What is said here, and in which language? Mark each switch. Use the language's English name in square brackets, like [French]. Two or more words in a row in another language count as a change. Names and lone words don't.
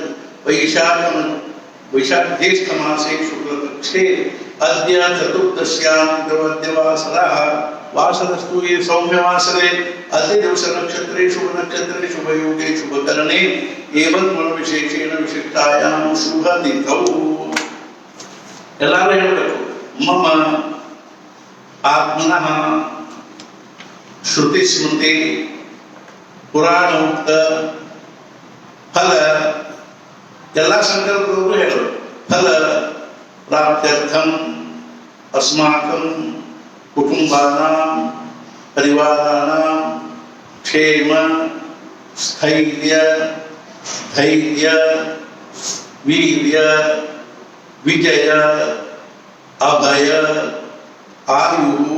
[Sanskrit] वैशाख-ज्येष्ठमासे शुक्लपक्षे अद्य चतुर्दश्यां द्रवद्यवासरः वासरस्तु ये सौम्यवासरे अद्य दिवस नक्षत्रे शुभ नक्षत्रे शुभयोगे शुभकरणे एवं गुणविशेषेण विशिष्टायां शुभतिथौ. [Kannada] ಎಲ್ಲರೂ ಹೇಳಬೇಕು. [Sanskrit] ಮಮ ಆತ್ಮನಃ ಶ್ರುತಿ ಸ್ಮೃತಿ ಪುರಾಣೋಕ್ತ ಫಲ [Kannada] ಎಲ್ಲ ಸಂಕಲ್ಪದವರು ಹೇಳಬೇಕು. [Sanskrit] ಫಲ ಪ್ರಾಪ್ತ್ಯರ್ಥಂ ಅಸ್ಮಾಕಂ ಕುಟುಂಬಾನಾಂ ಪರಿವಾರಾಣಾಂ ಕ್ಷೇಮ ಸ್ಥೈರ್ಯ ಧೈರ್ಯ ವೀರ್ಯ ವಿಜಯ ಅಭಯ ಆಯು